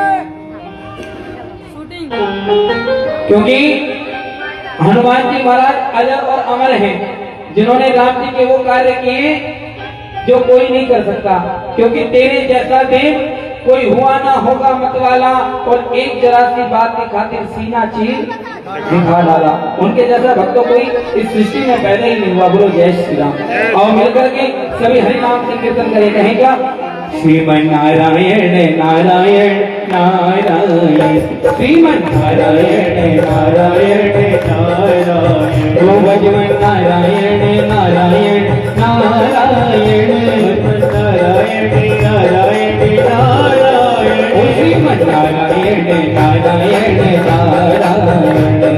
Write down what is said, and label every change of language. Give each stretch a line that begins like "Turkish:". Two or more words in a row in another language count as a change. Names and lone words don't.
Hindi: क्योंकि हनुमान जी महाराज अजर और अमर हैं जिन्होंने राम जी के वो कार्य किए जो कोई नहीं कर सकता, क्योंकि तेरे जैसा देव कोई हुआ ना होगा मतवाला, और एक जरा सी बात की खातिर सीना चीर दिखा डाला। उनके जैसा भक्त तो कोई इस सृष्टि में पैदा ही नहीं हुआ। बोलो जय श्री राम। और मिलकर के सभी हरि नाम संकीर्तन करें। कहें क्या? श्रीमन नारायण नारायण नारायण, श्रीमन नारायण नारायण नारायण, ओ भजमन नारायण नारायण नारायण, नारायण नारायण नारायण, ओ श्रीमन नारायण नारायण नारायण,